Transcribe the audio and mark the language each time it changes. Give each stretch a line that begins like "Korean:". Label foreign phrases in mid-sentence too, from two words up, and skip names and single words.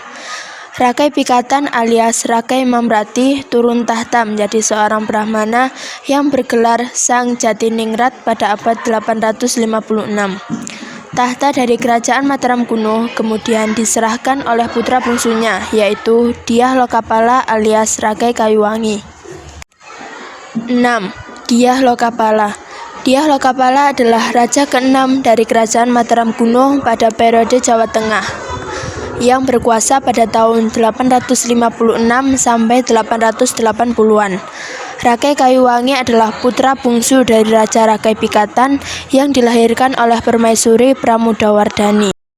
Indonesian: Rakai Pikatan alias Rakai Mamrati turun tahta menjadi seorang Brahmana yang bergelar Sang Jatiningrat pada abad 856. Tahta dari Kerajaan Mataram Kuno kemudian diserahkan oleh putra bungsunya, yaitu Dyah Lokapala alias Rakai Kayuwangi. 6. Dyah Lokapala. Dyah Lokapala adalah raja ke-6 dari Kerajaan Mataram Kuno pada periode Jawa Tengah yang berkuasa pada tahun 856 sampai 880-an. Rakai Kayuwangi adalah putra bungsu dari Raja Rakai Pikatan yang dilahirkan oleh Permaisuri Pramudawardhani.